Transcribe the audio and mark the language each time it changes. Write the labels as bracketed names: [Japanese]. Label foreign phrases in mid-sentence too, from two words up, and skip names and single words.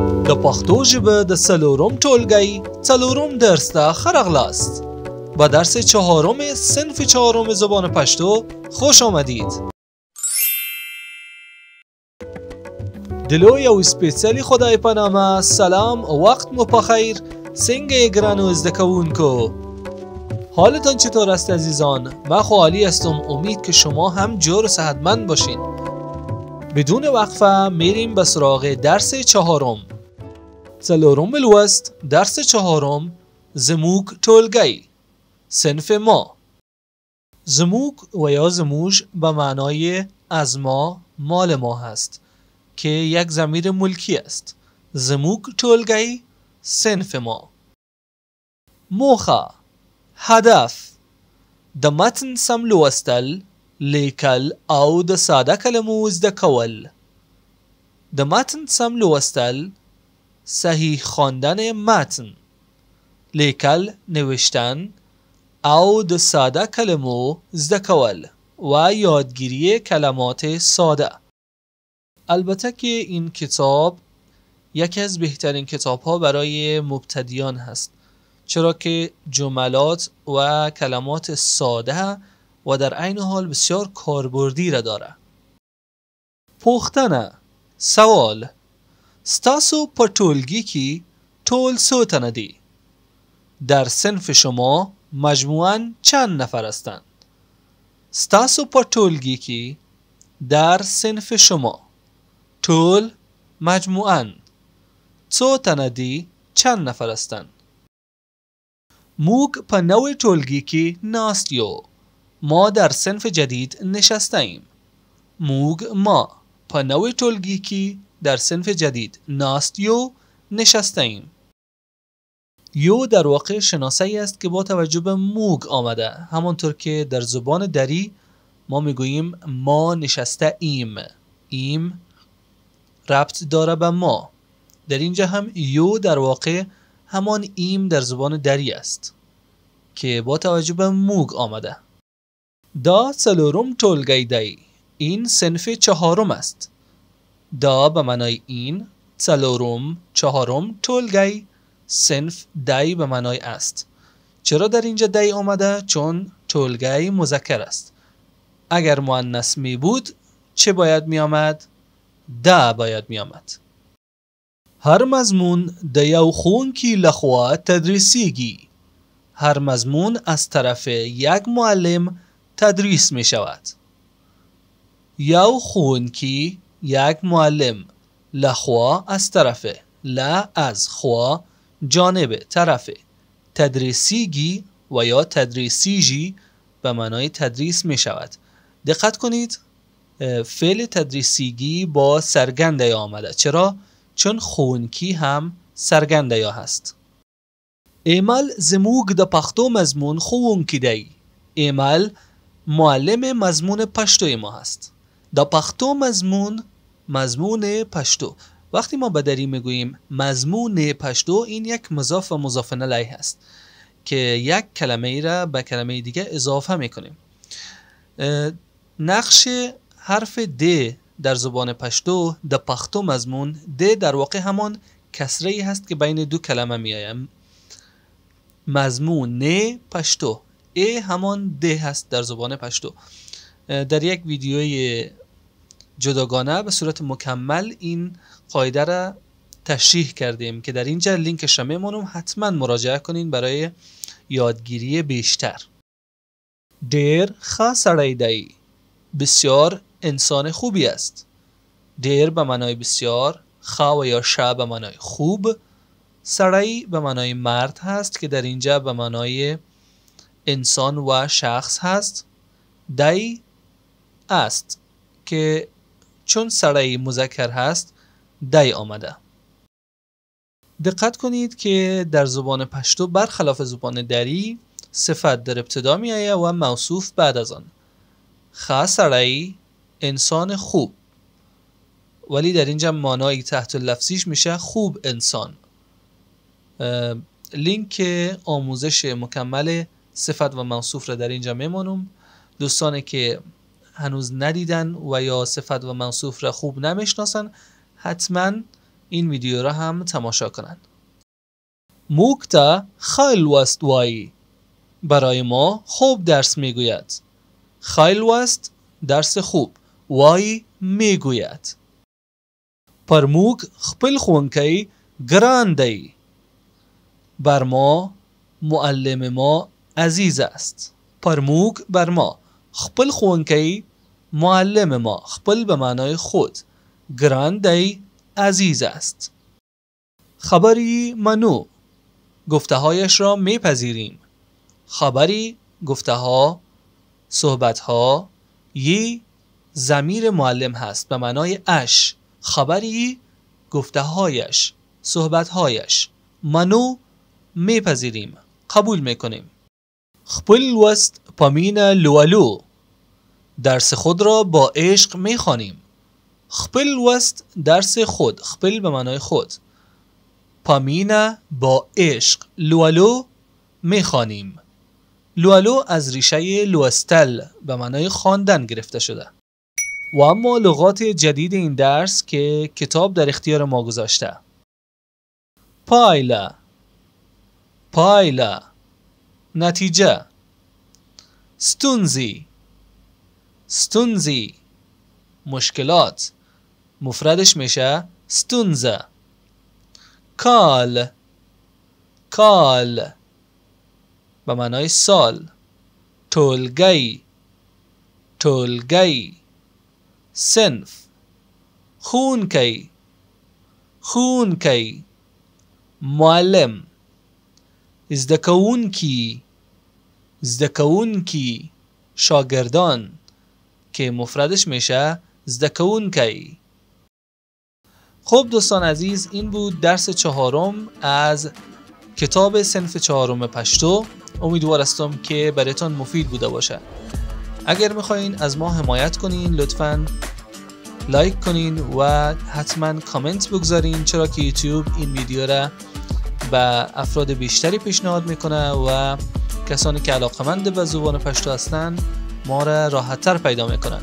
[Pashto] د پښتو ژبه د څلورم ټولګی څلورم درس ته ښه راغلاست. [Persian] به درس چهارم صنف چهارم زبان پشتو خوش آمدید. [Pashto] دلوی او سپیڅلی خدای په نامه سلام وقت مو بخیر. څنګه یې ګرانو زده کوونکو؟ [Persian] حالتان چطور است عزیزان؟ من عالی هستم. امید که شما هم جور و صحتمند باشین. بدون وقفه میریم به سراغ درس چهارم. [Pashto] څلورم لوست [Persian] درس چهارم [Pashto] زموږ ټولګی [Persian] صنف ما. زموږ و یا زموج به معنای از ما، مال ما هست که یک ضمیر ملکی است. [Pashto] زموږ ټولګی [Persian] صنف ما. [Pashto] موخه، هدف، د متن سم لوستل، لیکل او د ساده کلمو زده کول. د متن سم لوستل، [Persian] صحیح خواندن متن، [Pashto] لیکل نوشتن او د ساده کلمو زده کول [Persian] و یادگیری کلمات ساده. البته که این کتاب یکی از بهترین کتاب ها برای مبتدیان هست، چرا که جملات و کلمات ساده و در عین حال بسیار کاربردی را داره. [Pashto] پوښتنه، سوال: ستاسو په ټولګي کې ټول څو تنه دي؟ [Persian] در صنف شما مجموعاً چند نفر هستند؟ [Pashto] ستاسو په ټولګي کې [Persian] در صنف شما [Pashto] ټول مجموعاً څو تنه دي؟ [Persian] چند نفر هستند؟ [Pashto] موږ په نوې ټولګي کې ناست یو. [Persian] ما در صنف جدید نشسته ایم. ما [Pashto] په نوې ټولګي کې [Persian] در صنف جدید [Pashto] ناست یو، [Persian] نشسته ایم. یو در واقع شناسه‌ای است که با توجه به موگ آمده، همانطور که در زبان دری ما میگوییم ما نشسته ایم. ایم ربط داره به ما. در اینجا هم یو در واقع همان ایم در زبان دری است که با توجه به موگ آمده. [Pashto] دا څلورم ټولګی دی. [Persian] این صنف چهارم است. دا به معنای این، څلورم، چهارم ټولګی، صنف دی به معنای است. چرا در اینجا دی آمده؟ چون ټولګی مذکر است. اگر مؤنث می بود چه باید می آمد؟ دا باید می آمد. [Pashto] هر مضمون د یو ښوونکي لخوا تدریسیږي. [Persian] هر مضمون از طرف یک معلم تدریس می شود. [Pashto] یو ښوونکي، [Persian] یک معلم، لخوا از طرف، لا از، خوا جانب، طرف، تدریسیگی و یا تدریسیجی به معنای تدریس می شود. دقت کنید فعل تدریسیگی با سرگنده یا آمده. چرا؟ چون ښوونکي هم سرگنده یا هست. [Pashto] ایمل زموږ د پښتو مضمون ښوونکی دی. [Persian] ایمل معلم مضمون پشتوی ما هست. [Pashto] د پښتو مضمون پشتو. [Persian] وقتی ما به دری میگوییم مضمون پشتو، این یک مضاف و مضاف الیه هست که یک کلمه ای را به کلمه دیگه اضافه میکنیم. نقش حرف د در زبان پشتو، [Pashto] د پښتو مضمون، [Persian] د در واقع همان کسره ای هست که بین دو کلمه میایم. مضمون پشتو، ای همان د هست در زبان پشتو. در یک ویدیوی جداگانه به صورت مکمل این قاعده را تشریح کردیم که در اینجا لینکش را میمونم، حتما مراجعه کنین برای یادگیری بیشتر. [Pashto] ډیر ښه سړی دی. [Persian] بسیار انسان خوبی است. ډیر به معنای بسیار، ښه و یا شه به معنای خوب، سړی به معنای مرد هست که در اینجا به معنای انسان و شخص هست. دی است که چون سړی مذکر هست دی آمده. دقت کنید که در زبان پشتو برخلاف زبان دری صفت در ابتدا می آید و موصوف بعد از آن. [Pashto] ښه سړی، [Persian] انسان خوب، ولی در اینجا معنای تحت لفظیش میشه خوب انسان. لینک آموزش مکمل صفت و موصوف را در اینجا میمونم. دوستانی که هنوز ندیدن و یا صفت و موصوف را خوب نمیشناسن، حتما این ویدیو را هم تماشا کنند. [Pashto] موږ ته ښه لوست وایي. [Persian] برای ما خوب درس میگوید. [Pashto] ښه لوست [Persian] درس خوب [Pashto] وایي میگوید. پر موږ خپل ښوونکی ګران دی. [Persian] بر ما معلم ما عزیز است. [Pashto] پر موږ [Persian] بر ما [Pashto] خپل ښوونکی [Persian] معلم ما خپل به معنای خود [Pashto] ګران دی [Persian] عزیز است. خبری منو گفته هایش را میپذیریم. خبری گفته ها صحبت ها یی ضمیر معلم هست به معنای اش. خبری گفته هایش صحبت هایش منو میپذیریم قبول میکنیم. [Pashto] خپل لوست پامین لولو [Persian] درس خود را با عشق میخوانیم. [Pashto] خپل لوست [Persian] درس خود خپل به معنای خود پامین با عشق لولو میخوانیم. لولو از ریشه لوستل به معنای خواندن گرفته شده. و اما لغات جدید این درس که کتاب در اختیار ما گذاشته. [Pashto] پایله پایله نتیجه. ستونزی ستونزی [Persian] مشکلات مفردش میشه ستونزه. [Pashto] کال کال [Persian] به معنای سال. [Pashto] ټولګی ټولګی صنف. ښوونکی ښوونکی معلم. زده کوونکی زده کوونکی [Persian] شاگردان که مفردش میشه [Pashto] زده کوونکی. [Persian] خب دوستان عزیز این بود درس 4 از کتاب صنف 4 پشتو. امیدوار هستم که براتون مفید بوده باشه. اگر میخواین از ما حمایت کنین لطفاً لایک کنین و حتما کامنت بگذارین، چرا که یوتیوب این ویدیو را به افراد بیشتری پیشنهاد میکنه و کسانی که علاقمند به زبان پشتو هستن ما را راحت‌تر پیدا میکنن.